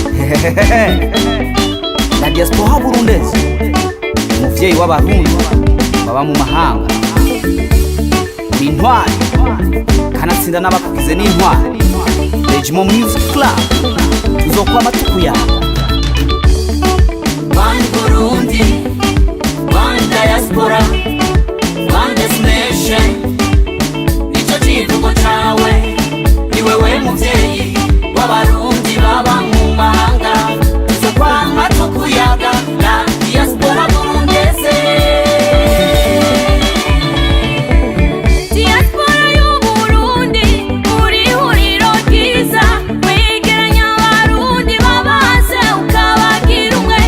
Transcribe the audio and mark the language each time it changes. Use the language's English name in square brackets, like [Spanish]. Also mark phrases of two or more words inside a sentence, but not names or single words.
[French] La diaspora burundese, [Rundi] umuvyeyi w'abarundi baba mu mahanga, uri intwari kanatsinda n'abakugize n'intwari. Regimo Music Club tuzokwama tukuyaga. [English] One Burundi, one diaspora, one destination. [Rundi] Nico kivugo cawe, ni wewe muvyeyi w'abarundi baba mu mahanga. Tuzokwama tukuyaga [French] la diaspora burundese. [Rundi] Diaspora y'Uburundi uri huriro ryiza, wegeranya abarundi babase ukabagira umwe.